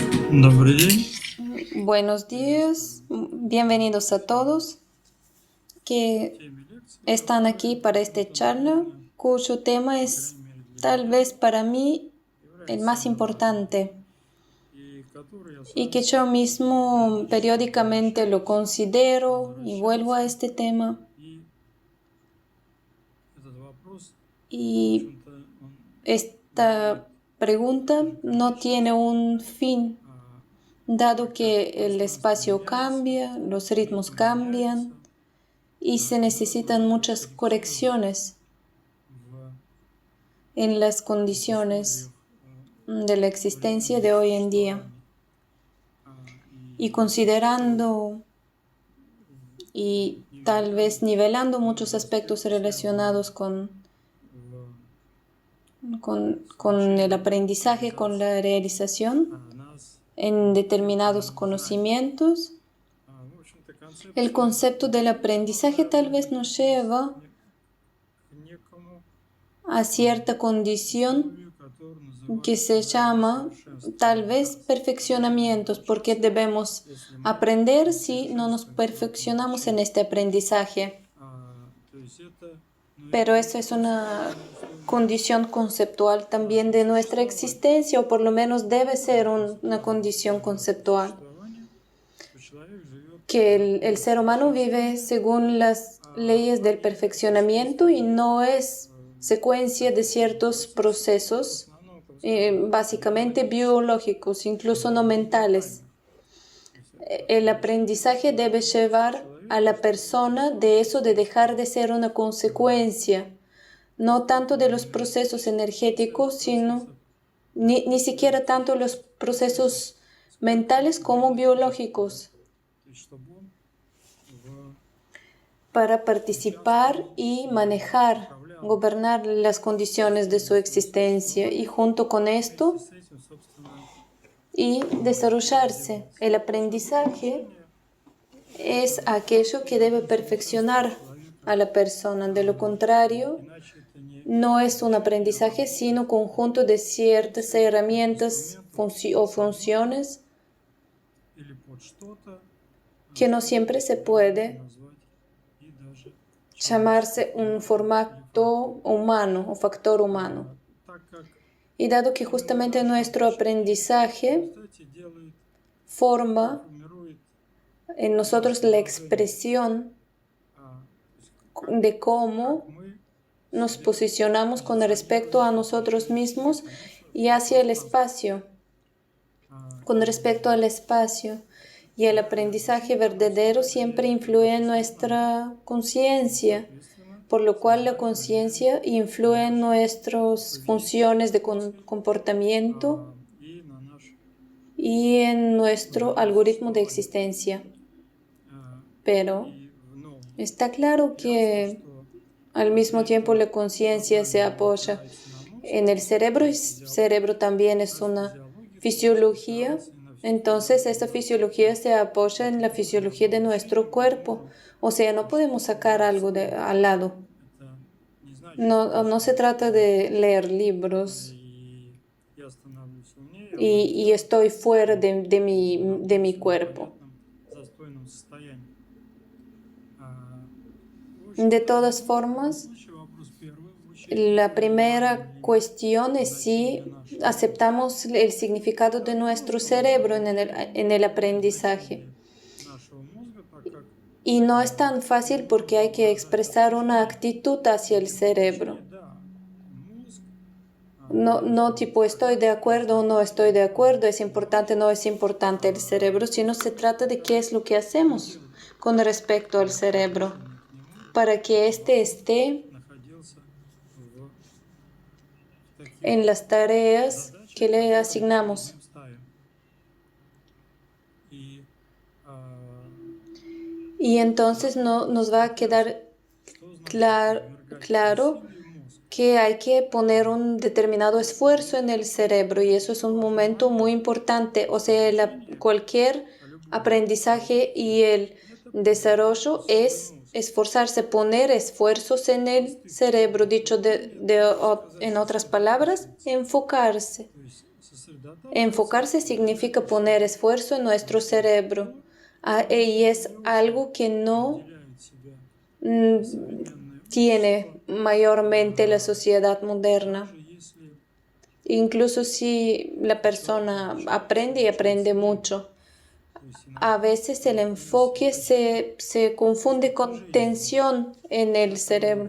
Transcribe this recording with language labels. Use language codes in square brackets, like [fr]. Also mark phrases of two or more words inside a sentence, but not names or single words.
[ru] Добрый день. [es] Buenos días, bienvenidos a todos que [ru] Теме лекции, [es] están aquí para esta charla, cuyo tema es tal vez para mí el más importante [ru] и который я [es] y [ru] сам [es] que yo mismo periódicamente lo considero y vuelvo a este tema. [ru] и этот вопрос, в [es] Y [ru] общем-то, он [es] esta pregunta no tiene un fin, [ru] а, [es] dado que el espacio cambia, los ritmos cambian y se necesitan muchas correcciones [ru] в [es] en las condiciones de la existencia de hoy en día. Y [ru] и [es] considerando y tal vez nivelando muchos aspectos relacionados con el aprendizaje, con la realización [ru] нас, [es] en determinados conocimientos, [ru] в общем-то, [es] el [ru] концепция [es] concepto del aprendizaje tal vez nos lleva [ru] к некому [es] a cierta condición [ru] условию, которое [es] que se llama tal vez perfeccionamientos, porque debemos aprender si no nos perfeccionamos en este aprendizaje. [ru] то есть это, [es] Pero eso es una condición conceptual también de nuestra existencia, o por lo menos debe ser una condición conceptual, [ru] существование, что человек живет [es] que el ser humano vive según las leyes del perfeccionamiento y no es secuencia de ciertos procesos básicamente biológicos, incluso no mentales. El aprendizaje debe llevar a la persona de eso, de dejar de ser una consecuencia, no tanto de los procesos energéticos, sino ni siquiera tanto los procesos mentales como biológicos, [ru] чтобы он [es] para participar y manejar, gobernar las condiciones de su existencia y junto con esto [ru] с этим, собственно, [es] y desarrollarse. El aprendizaje es aquello que debe perfeccionar a la persona. De lo contrario, [ru] иначе это не [es] no es un aprendizaje, sino conjunto de ciertas herramientas o funciones [ru] или под что-то [es] que no siempre se puede [ru] назвать и даже [es] llamarse un formato humano o factor humano. [ru] так как [es] Y dado que justamente nuestro aprendizaje [ru] кстати делает, [es] forma [ru] формирует [es] en nosotros la expresión de cómo [ru] мы [es] nos posicionamos con respecto a nosotros mismos y hacia el espacio, con respecto al espacio. Y el aprendizaje verdadero siempre influye en nuestra conciencia, por lo cual la conciencia influye en nuestras funciones de comportamiento [ru] и на наш [es] y en nuestro algoritmo de existencia. Pero [ru] ну, [es] está claro que al mismo tiempo la conciencia se apoya en el cerebro y el cerebro también es una fisiología. Entonces esta fisiología se apoya en la fisiología de nuestro cuerpo. O sea, no podemos sacar algo al lado. [ru] это не значит, [es] No se trata de leer libros [ru] и я становлюсь умнее [es] y estoy fuera de mi cuerpo. [ru] в застойном состоянии. [es] De todas formas, [ru] Вопрос первый. [es] la primera cuestión es si aceptamos el significado de nuestro cerebro en el aprendizaje. [ru] Нашего мозга, так как [es] Y no es tan fácil porque hay que expresar una actitud hacia el cerebro. [ru] да, мозг [es] No tipo estoy de acuerdo o no estoy de acuerdo, es importante o no es importante el cerebro, sino se trata de qué es lo que hacemos con respecto al cerebro para que éste esté [ru] находился в таких [es] en las tareas que le asignamos. [ru] ставим. И [es] Y entonces nos va a quedar claro que hay que poner un determinado esfuerzo en el cerebro y eso es un momento muy importante. O sea, cualquier aprendizaje y el desarrollo es esforzarse, poner esfuerzos en el cerebro, dicho en otras palabras, enfocarse. [ru] то есть [es] Enfocarse significa poner esfuerzo en nuestro cerebro, y es algo que no tiene mayormente la sociedad moderna. Incluso si la persona aprende y aprende mucho, a veces el enfoque se confunde con tensión en el cerebro.